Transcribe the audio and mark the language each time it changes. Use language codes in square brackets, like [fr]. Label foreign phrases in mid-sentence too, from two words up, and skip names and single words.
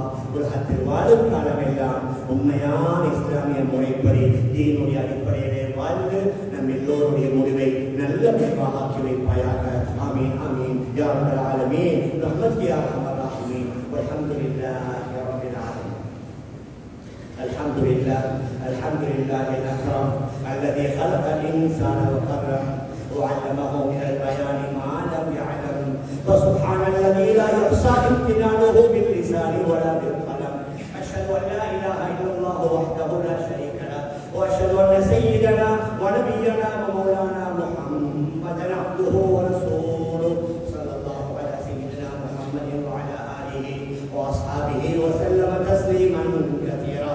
[ta] உலகத்தில் வாழும் காலமெல்லாம் உண்மையான இஸ்லாமிய முறைப்படி தீனுடைய அடிப்படையிலே வாழ்ந்து நம் எல்லோருடைய முடிவை நல்ல முடிவாக ஆக்கி வைப்பாயாக. [ar] آمين آمين يا رب العالمين. رحمة يا أرحم الراحمين. والحمد لله رب العالمين. الحمد لله الحمد لله الأكرم الذي خلق الإنسان وكرم وعلمه من البيان ما لم يعلم. فسبحان الذي لا يحصى امتنانه باللسان ولا بالقلم. أشهد أن لا إله إلا الله وحده لا شريك له وأشهد أن سيدنا ونبينا ومولانا محمدا عبده ورسوله صلى الله على سيدنا محمد وعلى آله وأصحابه وسلم تسليما كثيرا.